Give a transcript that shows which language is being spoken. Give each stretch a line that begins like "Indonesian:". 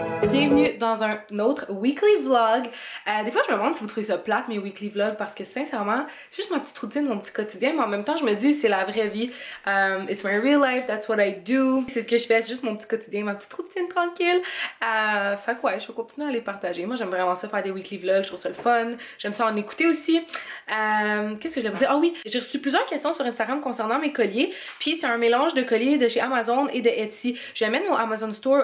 French: Bienvenue dans un autre weekly vlog. Des fois je me demande si vous trouvez ça plate mes weekly vlogs parce que sincèrement c'est juste ma petite routine, mon petit quotidien, mais en même temps je me dis c'est la vraie vie.
English: It's my real life, that's what I do.
French: C'est ce que je fais, c'est juste mon petit quotidien, ma petite routine tranquille. Fait que ouais, je vais continuer à les partager. Moi j'aime vraiment ça faire des weekly vlogs, je trouve ça le fun. J'aime ça en écouter aussi. Qu'est-ce que je vais vous dire? Ah oui, j'ai reçu plusieurs questions sur Instagram concernant mes colliers. Puis c'est un mélange de colliers de chez Amazon et de Etsy. J'amène mon Amazon Store.